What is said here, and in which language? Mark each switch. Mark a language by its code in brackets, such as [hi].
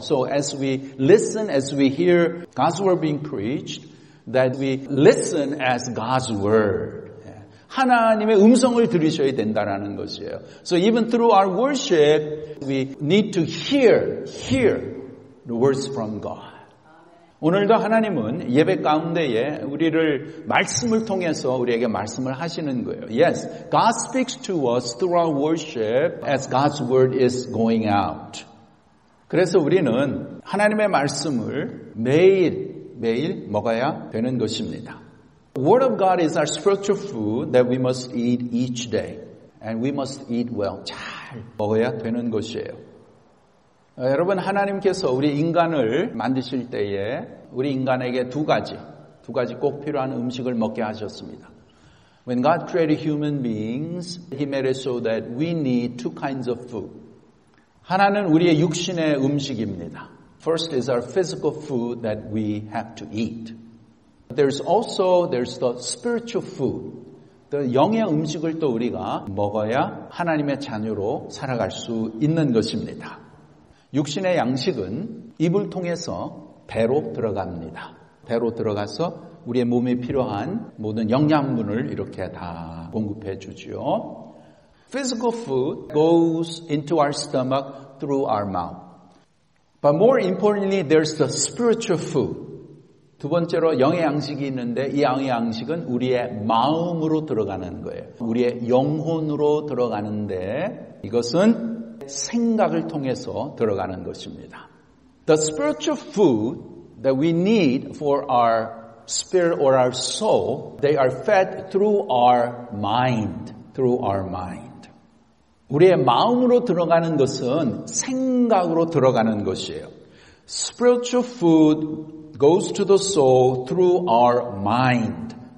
[en] So as we listen, as we hear God's word being preached, that we listen as God's word. [ko] 하나님의 음성을 들으셔야 된다라는 것이에요. [en] So even through our worship, we need to hear the words from God. [ko] 오늘도 하나님은 예배 가운데에 우리를 말씀을 통해서 우리에게 말씀을 하시는 거예요. [en] Yes, God speaks to us through our worship as God's word is going out. [ko] 그래서 우리는 하나님의 말씀을 매일 먹어야 되는 것입니다. [en] The word of God is our spiritual food that we must eat each day. And we must eat well. [ko] 잘 먹어야 되는 것이에요. 여러분, 하나님께서 우리 인간을 만드실 때에 우리 인간에게 두 가지 꼭 필요한 음식을 먹게 하셨습니다. [en] When God created human beings, He made it so that we need two kinds of food. [ko] 하나는 우리의 육신의 음식입니다. [en] First is our physical food that we have to eat. There's the spiritual food. [ko] 또 영의 음식을 또 우리가 먹어야 하나님의 자녀로 살아갈 수 있는 것입니다. 육신의 양식은 입을 통해서 배로 들어갑니다. 배로 들어가서 우리의 몸에 필요한 모든 영양분을 이렇게 다 공급해 주죠. [en] Physical food goes into our stomach through our mouth. But more importantly, there's the spiritual food. [ko] 두 번째로 영의 양식이 있는데 이 영의 양식은 우리의 마음으로 들어가는 거예요. 우리의 영혼으로 들어가는데 이것은 생각을 통해서 들어가는 것입니다. [en] The spiritual food that we need for our spirit or our soul, they are fed through our mind, through our mind. [ko] 우리의 마음으로 들어가는 것은 생각으로 들어가는 것이에요. [en] Spiritual food goes to the soul through our mind.